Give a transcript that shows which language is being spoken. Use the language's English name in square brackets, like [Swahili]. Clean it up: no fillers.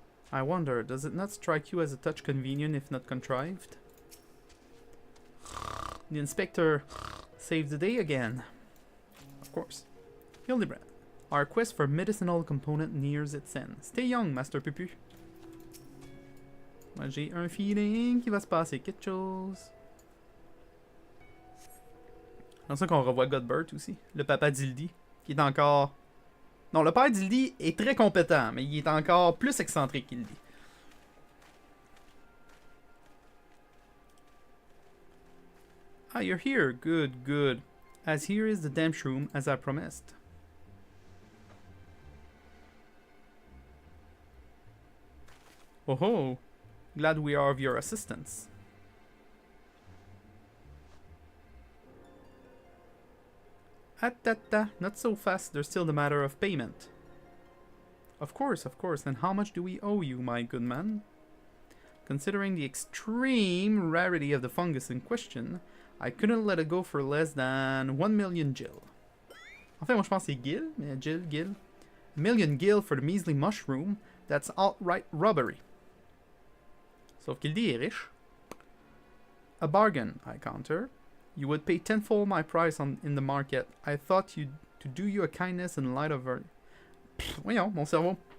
[English] I wonder, does it not strike you as a touch convenient if not contrived? The inspector saved the day again. Of course. Hildibrand. Our quest for medicinal component nears its end. Stay young, Master Pupu. [French] Moi, j'ai un feeling qu'il va se passer quelque chose. C'est ça qu'on revoit Godbert aussi. Le papa d'Hildy, qui est encore... Non, le père d'Hildy est très compétent, mais il est encore plus excentrique qu'Hildy. [English] Ah, you're here. Good, good. As here is the damp shroom, as I promised. Oh ho! Glad we are of your assistance. Not so fast, there's still the matter of payment. Of course, and how much do we owe you, my good man? Considering the extreme rarity of the fungus in question, I couldn't let it go for less than 1 million gil. [French] En fait, moi je pense que c'est gil, mais gil. [English] 1 million gil for the measly mushroom, that's outright robbery. [French] Sauf qu'il dit est riche. [English] A bargain, I counter. You would pay tenfold my price in the market. I thought to do you a kindness in light of our... [French] Voyons, mon cerveau.